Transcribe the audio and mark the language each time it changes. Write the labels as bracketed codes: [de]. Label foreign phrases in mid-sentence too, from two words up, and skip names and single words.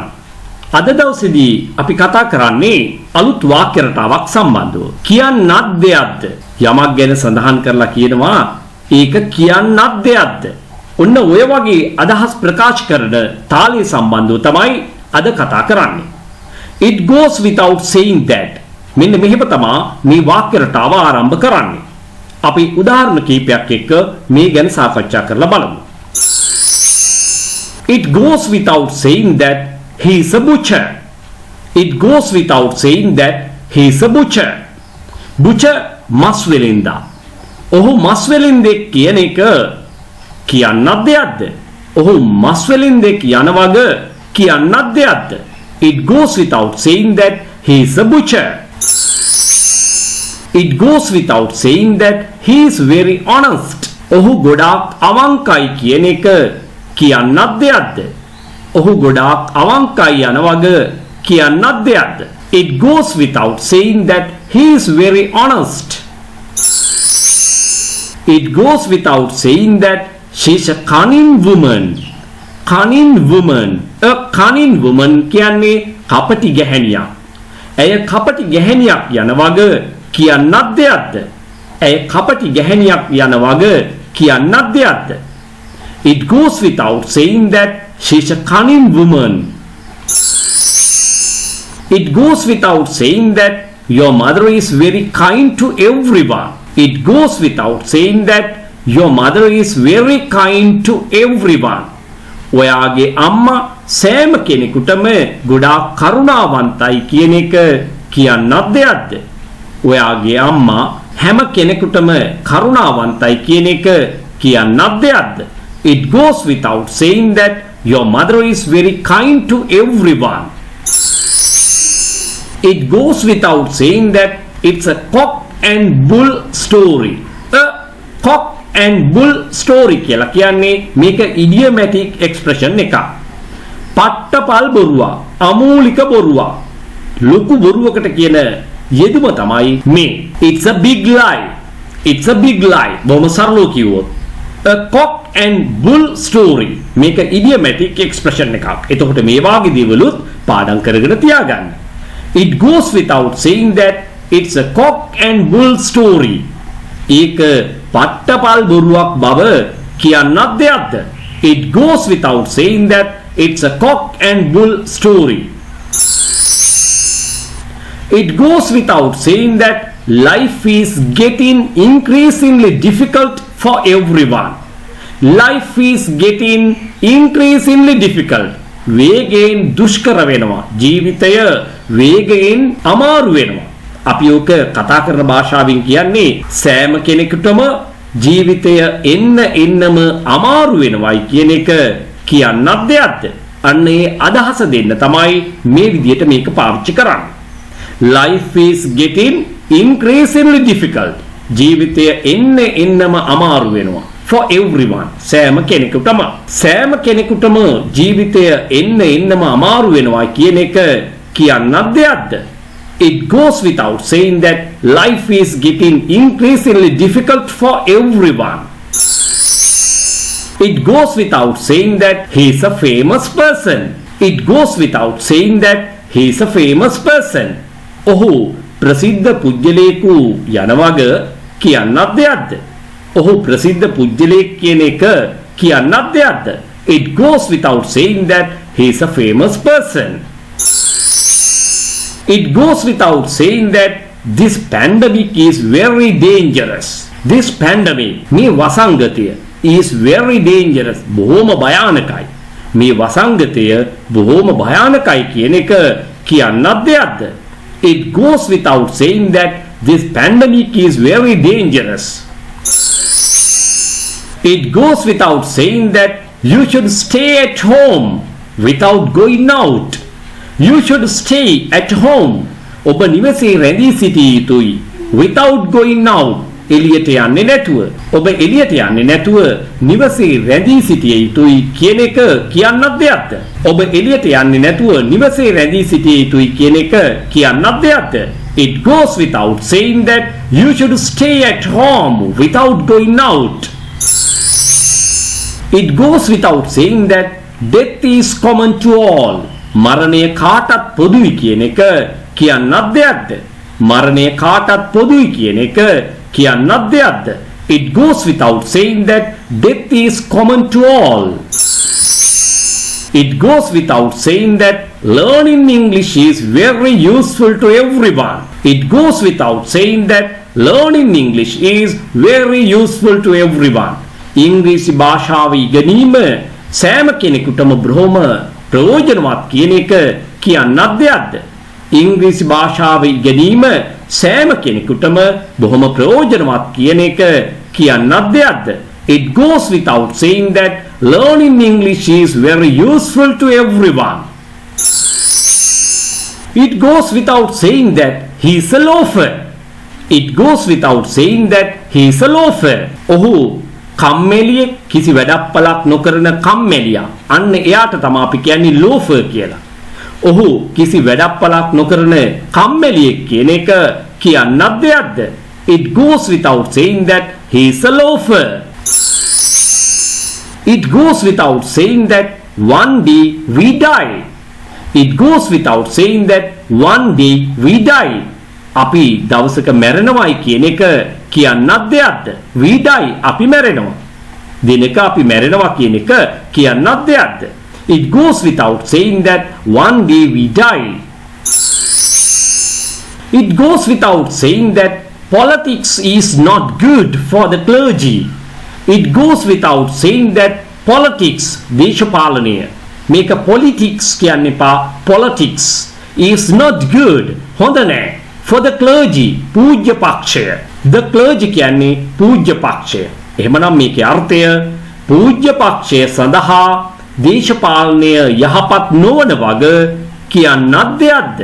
[si] අද දවසේදී අපි කතා කරන්නේ අලුත් වාක්‍ය රටාවක් සම්බන්ධව. කියන්නත් දෙයක්ද? යමක් ගැන සඳහන් කරලා කියනවා ඒක කියන්නත් දෙයක්ද? ඔන්න ඔය වගේ අදහස් ප්‍රකාශ කරන තාලේ සම්බන්ධව තමයි අද කතා කරන්නේ. [en] It goes without saying that. [si] මෙන්න මෙහෙම තමයි මේ වාක්‍ය රටාව ආරම්භ කරන්නේ. අපි උදාහරණ කිහිපයක් එක්ක මේ ගැන සාකච්ඡා කරලා බලමු. [en] It goes without saying that he is a butcher. It goes without saying that he is a butcher. [si] Butcher මස් වෙලින්දා. ඔහු මස් වෙලින්දෙක් කියන එක කියන්නත් දෙයක්ද? ඔහු මස් වෙලින්දෙක් යන වග කියන්නත් දෙයක්ද? [en] It goes without saying that he is a butcher. It goes without saying that he is very honest. [si] ඔහු ගොඩාක් අවංකයි කියන එක කියන්නත් දෙයක්ද? ඔහු ගොඩාක් අවංකයි යන වග කියන්නත් දෙයක්ද? [en] It goes without saying that he is very honest. It goes without saying that she is a cunning woman. Cunning woman. A cunning woman [si] කියන්නේ කපටි ගැහැණියක්. ඇය කපටි ගැහැණියක් යන වග කියන්නත් දෙයක්ද? ඇය කපටි ගැහැණියක් යන වග කියන්නත් දෙයක්ද? [en] It goes without saying that she is a cunning woman. It goes without saying that your mother is very kind to everyone. It goes without saying that your mother is very kind to everyone. [si] ඔයාගේ අම්මා සෑම කෙනෙකුටම ගොඩාක් කරුණාවන්තයි කියන එක කියන්නත් දෙයක්ද? ඔයාගේ අම්මා හැම කෙනෙකුටම කරුණාවන්තයි කියන එක කියන්නත් දෙයක්ද? [en] It goes without saying that your mother is very kind to everyone. It goes without saying that it's a cock and bull story. A cock and bull story [si] කියලා කියන්නේ මේක [en] idiomatic expression එකක්. [si] පට්ටපල් බොරුවා, අමූලික බොරුවා, ලොකු බොරුවකට කියන යෙදුම තමයි මේ. [en] It's a big lie. It's a big lie. [si] බොහොම සරලව කිව්වොත් [en] a cock and bull story මේක idiomatic expression එකක්. [si] එතකොට මේ වාගේ දේවලුත් පාඩම් කරගෙන තියාගන්න. [en] It goes without saying that it's a cock and bull story. [si] ඒක පට්ටපල් බොරුවක් බව කියන්නත් දෙයක්ද? [en] It goes without saying that it's a cock and bull story. It goes without saying that life is getting increasingly difficult for everyone. Life is getting increasingly difficult. [si] වේගයෙන් දුෂ්කර වෙනවා. ජීවිතය වේගයෙන් අමාරු වෙනවා. අපි ඔක කතා කරන භාෂාවෙන් කියන්නේ සෑම කෙනෙකුටම ජීවිතය එන්නම අමාරු වෙනවයි කියන එක කියන්නත් දෙයක්ද? අන්න ඒ අදහස දෙන්න තමයි මේ විදිහට මේක පාවිච්චි කරන්නේ. [en] Life is getting increasingly difficult. [si] ජීවිතය එන්නම අමාරු වෙනවා. [en] For everyone. [si] සෑම කෙනෙකුටම ජීවිතය එන්නම අමාරු වෙනවා කියන එක කියන්නත් දෙයක්ද? [en] It goes without saying that life is getting increasingly difficult for everyone. It goes without saying that he is a famous person. It goes without saying that he is a famous person. [si] ඔහු ප්‍රසිද්ධ පුජ්‍යලයෙකු යන වග කියන්නත් දෙයක්ද? ඔහු ප්‍රසිද්ධ පුජ්‍යලයෙක් කියන එක කියන්නත් දෙයක්ද? [en] It goes without saying that he is a famous person. It goes without saying that this pandemic is very dangerous. This pandemic, [si] මේ වසංගතය [en] is very dangerous. [si] බොහොම භයානකයි. මේ වසංගතය බොහොම භයානකයි කියන එක කියන්නත් දෙයක්ද? [en] It goes without saying that this pandemic is very dangerous. It goes without saying that you should stay at home without going out. You should stay at home. [si] ඔබ නිවසේ රැඳී සිටිය යුතුයි. [en] Without going out. [si] එළියට යන්නේ නැතුව. ඔබ එළියට යන්නේ නැතුව නිවසේ රැඳී සිටිය යුතුයි කියන එක කියන්නත් දෙයක්ද? ඔබ එළියට යන්නේ නැතුව නිවසේ රැඳී සිටිය යුතුයි කියන එක කියන්නත් දෙයක්ද? [en] It goes without saying that you should stay at home without going out. It goes without saying that death is common to all. [si] මරණය කාටත් පොදුයි කියන එක කියන්නත් දෙයක්ද? මරණය කාටත් පොදුයි කියන එක කියන්නත් දෙයක්ද? [en] It goes without saying that death is common to all. It goes without saying that learning English is very useful to everyone. It goes without saying that learning English is very useful to everyone. [si] ඉංග්‍රීසි භාෂාව ඉගෙනීම සෑම කෙනෙකුටම බොහොම ප්‍රයෝජනවත් කියන එක කියන්නත් දෙයක්ද? ඉංග්‍රීසි භාෂාව ඉගෙනීම සෑම කෙනෙකුටම බොහොම ප්‍රයෝජනවත් කියන එක කියන්නත් දෙයක්ද? [en] It goes without saying that learning English is very useful to everyone. It goes without saying that he is a loafer. It goes without saying that he is a loafer. [si] ඔහු කම්මැලියෙක්, කිසි වැඩපළක් නොකරන කම්මැලියා. අන්න එයාට තමයි අපි කියන්නේ loafer කියලා. ඔහු කිසි වැඩපළක් නොකරන කම්මැලියෙක් කියන එක කියන්නත් දෙයක්ද? [en] It goes without saying that he is a loafer. It goes without saying that one day we die. It goes without saying that one day we die. [si] අපි දවසක මැරෙනවයි කියන එක කියන්නත් දෙයක්ද? [en] We die [si] අපි මැරෙනවා. දිනක අපි මැරෙනවා කියන එක කියන්නත් දෙයක්ද? [en] It goes without saying that one day we die. It goes without saying that politics is not good for the clergy. It goes without saying that politics [si] දේශපාලනය මේක politics කියන්න එපා. [en] politics is not good [si] හොඳ නෑ [en] for the clergy [si] පූජ්‍ය පක්ෂය. [en] the clergy [si] කියන්නේ පූජ්‍ය පක්ෂය. එහෙමනම් මේකේ අර්ථය පූජ්‍ය පක්ෂය සඳහා දේශපාලනය යහපත් නොවන වග කියන්නත් දෙයක්ද?